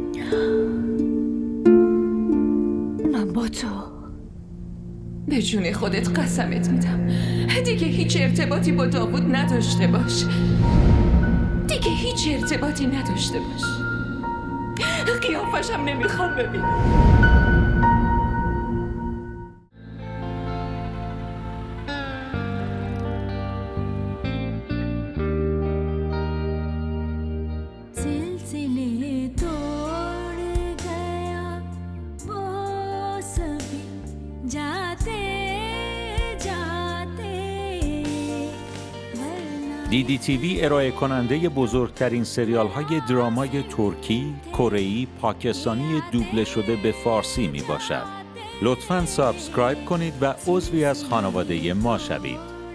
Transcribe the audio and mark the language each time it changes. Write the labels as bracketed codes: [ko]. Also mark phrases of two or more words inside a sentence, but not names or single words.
[fa] من با تو به جون خودت قسمت میدم دیگه هیچ ارتباطی با داوود نداشته باش. دیگه هیچ ارتباطی نداشته باش. قیافشم نمیخوام ببینم. [hi] सिलसिले तोड़ गया वो सभी जाते जाते [fa] DDTV ارائه کننده بزرگترین سریال های درامای ترکی، کره‌ای، پاکستانی دوبله شده به فارسی می باشد. لطفاً سابسکرایب کنید و عضوی از خانواده ما شوید.